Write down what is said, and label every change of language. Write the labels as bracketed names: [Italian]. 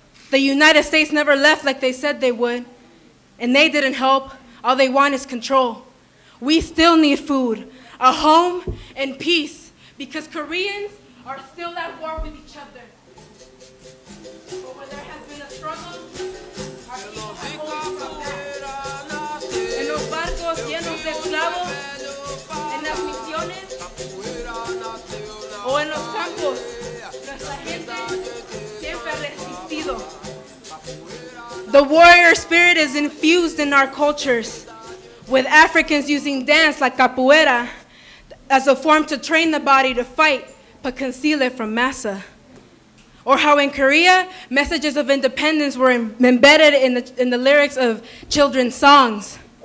[English] The United States never left like they said they would, and they didn't help. All they want is control. We still need food, a home, and peace, because Koreans are still at war with each other. But where there has been a struggle, our people have always come back. [Spanish] En los barcos llenos de esclavos, en las misiones, o en los campos, nuestra gente siempre ha resistido. [English] The warrior spirit is infused in our cultures, with Africans using dance like capoeira as a form to train the body to fight, but conceal it from massa. Or how in Korea, messages of independence were embedded in the lyrics of children's songs.